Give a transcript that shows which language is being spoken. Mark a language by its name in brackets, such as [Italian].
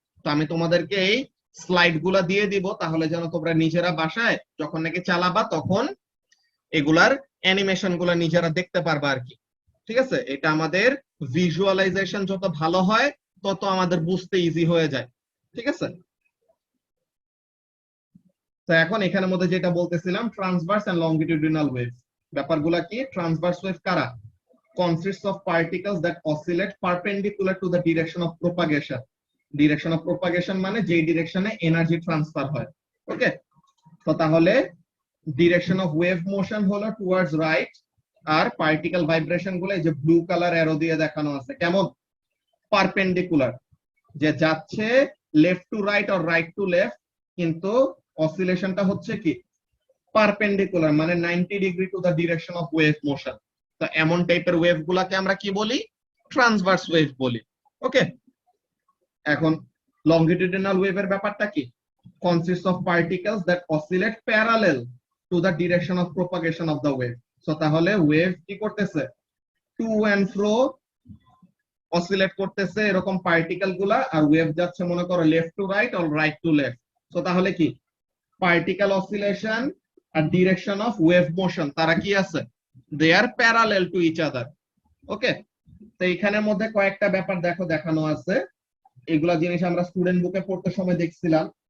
[Bangla] তো আমি তোমাদেরকে এই স্লাইড গুলা দিয়ে দিব, তাহলে যেন তোমরা নিজেরা বাসায় যখন নাকি চালাবা তখন এগুলার অ্যানিমেশন গুলা নিজেরা দেখতে পারবা আর কি। ঠিক আছে, এটা আমাদের ভিজুয়ালাইজেশন যত ভালো হয় তত আমাদের বুঝতে ইজি হয়ে যায়। ঠিক আছে, তো এখন এখানের মধ্যে যেটা বলতেছিলাম, ট্রান্সভার্স এন্ড লংগিটিউডিনাল ওয়েভস, ব্যাপারগুলা কি? ট্রান্সভার্স ওয়েভ কারা? [English] consists of particles that oscillate perpendicular to the direction of propagation. [Bangla] Direction of propagation মানে যেই ডিরেকশনে এনার্জি ট্রান্সফার হয়। ওকে, তো তাহলে ডিরেকশন অফ ওয়েভ মোশন হলো টুয়ার্ডস রাইট, আর পার্টিকেল ভাইব্রেশন গুলো এই যে ব্লু কালার অ্যারো দিয়ে দেখানো আছে, কেমন? পারপেন্ডিকুলার, যে যাচ্ছে left to right আর right to left, কিন্তু অসিলেশনটা হচ্ছে কি পারপেন্ডিকুলার, মানে [English] 90 degree to the direction of wave motion. [Bangla] তো এমন টাইপের ওয়েভ গুলাকে আমরা কি বলি? ট্রান্সভার্স ওয়েভ বলি। ওকে, এখন লংগিটিউডিনাল ওয়েভের ব্যাপারটা কি? [English] consists of particles that oscillate parallel to the direction of propagation of the wave. [Bangla] So তাহলে ওয়েভ কি করতেছে? টু এন্ড ফ্রো অসিলেট করতেছে এরকম পার্টিকেল গুলা, আর ওয়েভ যাচ্ছে মনে করো left to right or right to left. So তাহলে কি particle oscillation আর direction of wave motion, তারা কি আছে? [English] They are parallel to each other. [Bangla] ওকে, তো এইখানের মধ্যে কয়েকটা ব্যাপার দেখো দেখানো আছে, এগুলা জিনিস আমরা স্টুডেন্ট বুকে পড়তে সময় দেখছিলাম।